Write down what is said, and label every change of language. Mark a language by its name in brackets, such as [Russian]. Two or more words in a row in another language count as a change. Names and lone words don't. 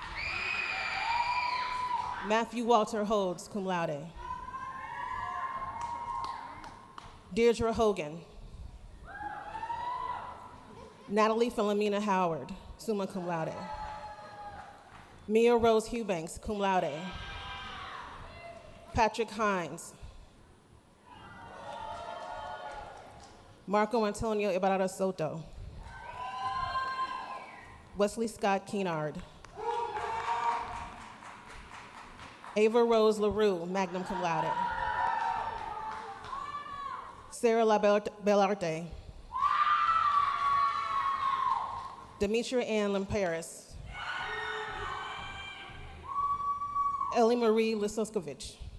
[English] Matthew Walter Holds, [Latin] cum laude. [English] Deirdre Hogan. Natalie Philomena Howard, [Latin] summa cum laude. [English] Mia Rose Hubanks, [Latin] cum laude. [English] Patrick Hines. Marco Antonio Ibarra Soto. Wesley Scott Keenard. Ava Rose LaRue, [Latin] magna cum laude. [English] Sarah Belarte. Demetria Ann Lamperis. Ellie Marie Lisoskovich.